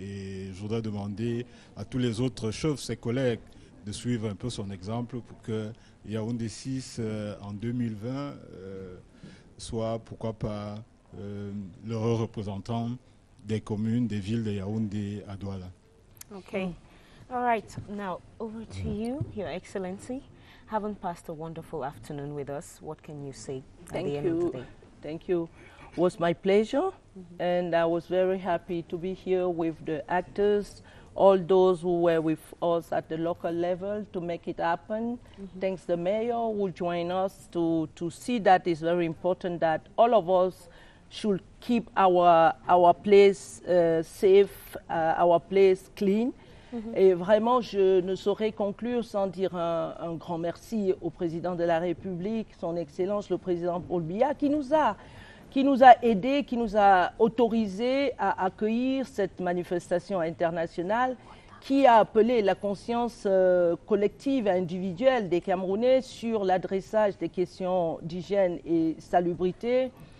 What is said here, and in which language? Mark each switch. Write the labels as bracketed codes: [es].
[fr] Et je voudrais demander à tous les autres chefs, ses collègues, de suivre un peu son exemple pour que Yaoundé 6 en 2020 soit, pourquoi pas, l'heureux représentant des communes, des villes de Yaoundé à Douala. [en] Okay. All right. Now, over to you, Your Excellency. Having passed a wonderful afternoon with us, what can you say at the end of the day? Thank you. It was my pleasure, and I was very happy to be here with the actors, all those who were with us at the local level to make it happen. Thanks the mayor who joined us to see that it's very important that all of us should keep our place safe, our place clean. [fr] Et vraiment, je ne saurais conclure sans dire un grand merci au président de la République, son Excellence le président Paul Biya, qui nous a aidés, qui nous a autorisés à accueillir cette manifestation internationale qui a appelé la conscience collective et individuelle des Camerounais sur l'adressage des questions d'hygiène et salubrité.